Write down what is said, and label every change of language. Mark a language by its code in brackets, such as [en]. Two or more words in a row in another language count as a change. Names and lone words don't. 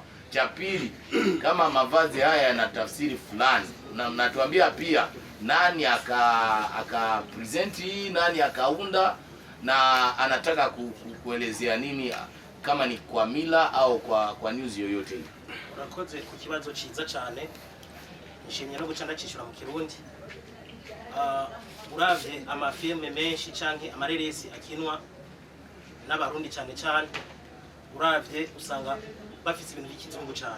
[sw] Cha pili, kama mavazi haya yana tafsiri fulani, na mnatuambia pia nani aka present hii, nani akaunda, na anataka kuelezea nini, kama ni kwa mila au kwa news yoyote hii. [rn] Urakoze ku kibazo ciza cyane, nishimye no gucanda cishura mu Kirundi. Uravye amafilme menshi canke amareresi akinwa n'abarundi cyane cyane, uravye usanga bafite ibintu by'ikizungu cyane.